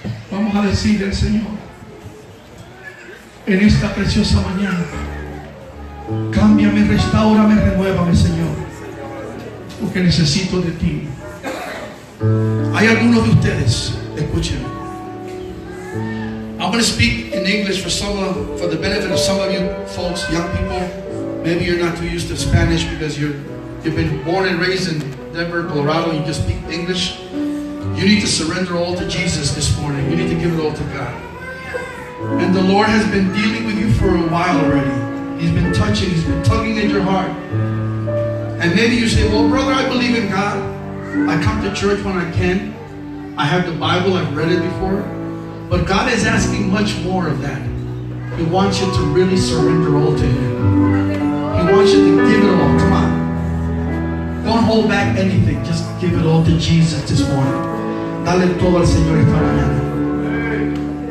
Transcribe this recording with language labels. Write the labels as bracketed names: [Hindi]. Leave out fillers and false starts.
[Spanish] Vamos a decirle al Señor en esta preciosa mañana: cámbiame, restáurame, renuévame, Señor, porque necesito de ti. Hay algunos de ustedes, escúchenme. [English] I'm going to speak in English for the benefit of some of you folks, young people. Maybe you're not too used to Spanish because you've been born and raised in Denver, Colorado, and you just speak English. You need to surrender all to Jesus this morning. You need to give it all to God. And the Lord has been dealing with you for a while already. He's been touching, He's been tugging at your heart. And maybe you say, well, brother, I believe in God. I come to church when I can. I have the Bible, I've read it before. But God is asking much more of that. He wants you to really surrender all to Him. He wants you to give it all. Come on. Don't hold back anything. Just give it all to Jesus this morning. [Spanish] Dale todo al Señor esta mañana.